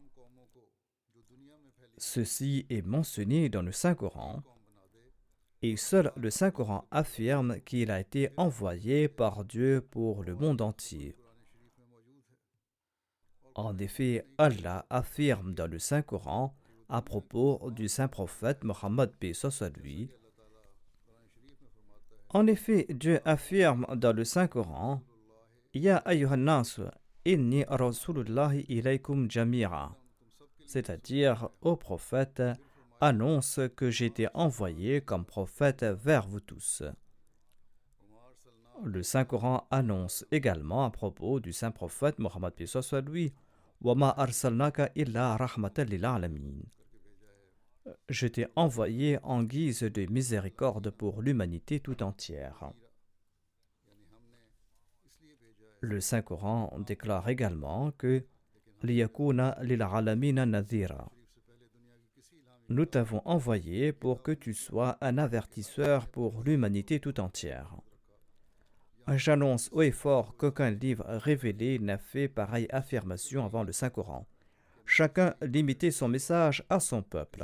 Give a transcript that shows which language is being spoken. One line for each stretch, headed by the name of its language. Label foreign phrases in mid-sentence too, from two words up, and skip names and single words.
French: Ceci est mentionné dans le Saint-Coran, et seul le Saint-Coran affirme qu'il a été envoyé par Dieu pour le monde entier. En effet, Allah affirme dans le Saint-Coran à propos du Saint-Prophète Mohammed paix soit lui. En effet, Dieu affirme dans le Saint-Coran
Arabic: يا أيها الناس إني رسول الله إليكم جميعا,
French: c'est-à-dire, ô prophète, annonce que j'ai été envoyé comme prophète vers vous tous. Le Saint-Coran annonce également à propos du Saint-Prophète Mohammed paix soit lui
Arabic: وما أرسلناك إلا رحمة للعالمين.
French: Je t'ai envoyé en guise de miséricorde pour l'humanité tout entière. Le Saint-Coran déclare également que
Arabic: ليكون للعالمين نذيرا.
French: Nous t'avons envoyé pour que tu sois un avertisseur pour l'humanité tout entière. J'annonce haut et fort qu'aucun livre révélé n'a fait pareille affirmation avant le Saint-Coran. Chacun limitait son message à son peuple.